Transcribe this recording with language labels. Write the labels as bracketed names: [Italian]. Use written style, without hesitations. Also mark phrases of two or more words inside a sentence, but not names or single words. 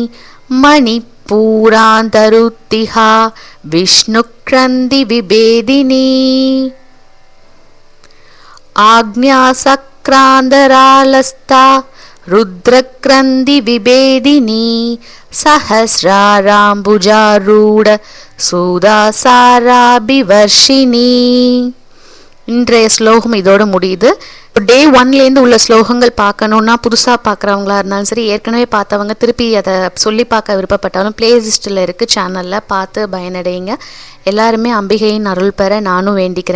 [Sanskrit] मणिपूरान्तरुत्तिहा विष्णुक्रन्दी विभेदिनी आज्ञासक्रान्तरालस्ता रुद्रक्रन्दी विभेदिनी सहस्राराम्बुजारूढ सूदासाराभिवर्षिणी. [Tamil] இன்றைய ஸ்லோகம் இதோட முடியுது. டே 1லேருந்து உள்ள ஸ்லோகங்கள் பார்க்கணுன்னா புதுசாக பார்க்குறவங்களா இருந்தாலும் சரி, ஏற்கனவே பார்த்தவங்க திருப்பி அதை சொல்லி பார்க்க விருப்பப்பட்டாலும் பிளேலிஸ்ட்டில் இருக்குது, சேனலில் பார்த்து பயனடைங்க. எல்லாருமே அம்பிகையின் அருள் பெற நானும் வேண்டிக்கிறேன்.